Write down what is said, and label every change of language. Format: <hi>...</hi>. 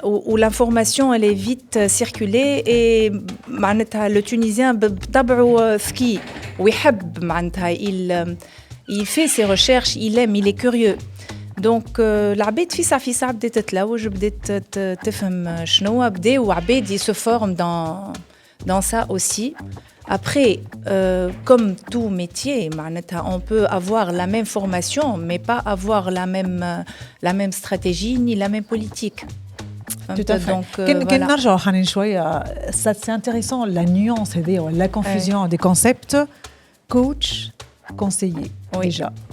<fr>Où l'information elle est vite circulée et le Tunisien</fr> <ar>بطبعه ذكي ويحب معناتها</ar> <fr>il fait ses recherches, il aime, il est curieux. Donc</fr> <ar>العباد في ساعة بدات تتلوج بدات تفهم شنو بداو عباد</ar> <fr>se forment dans ça aussi. Après, comme tout métier, on peut avoir la même formation, mais pas avoir la même stratégie ni la même politique. Tout à fait. C'est intéressant, la nuance, c'est-à-dire la confusion des concepts coach, conseiller, déjà.</fr>